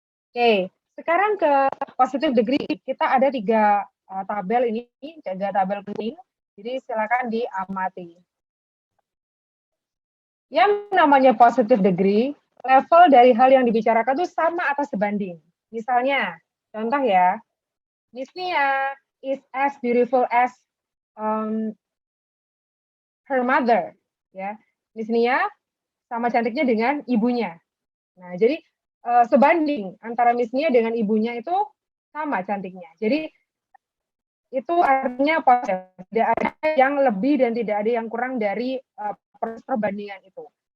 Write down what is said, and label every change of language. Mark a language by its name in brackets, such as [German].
[Indonesian] Oke, sekarang ke positive degree, kita ada 3 tabel ini, 3 tabel penting, jadi silakan diamati. Yang namanya positive degree, level dari hal yang dibicarakan itu sama atau sebanding. Misalnya, contoh ya, [English] Miss Nia is as beautiful as her mother. [Indonesian] Ya, Miss Nia sama cantiknya dengan ibunya. Nah, jadi sebanding antara Miss Nia dengan ibunya itu sama cantiknya. Jadi itu artinya tidak ada yang lebih dan tidak ada yang kurang dari perbandingan itu.